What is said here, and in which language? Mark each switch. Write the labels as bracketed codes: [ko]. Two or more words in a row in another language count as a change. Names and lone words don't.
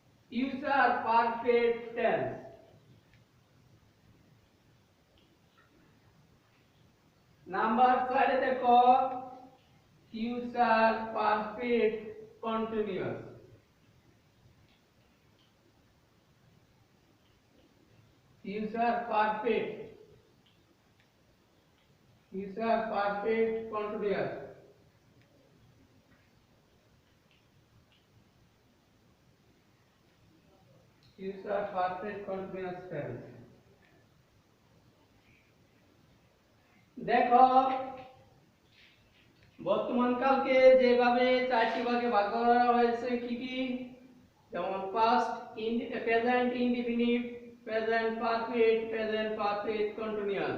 [en] future perfect tense, নাম্বার 4 দেখো future perfect continuous, future perfect continuous, future perfect continuous tense। [bn] দেখো বর্তমান কালকে যেভাবে চারটি ভাগে ভাগ করা হয়েছে কি কি, যেমন [en] past, present indefinite, present perfect, present perfect continuous.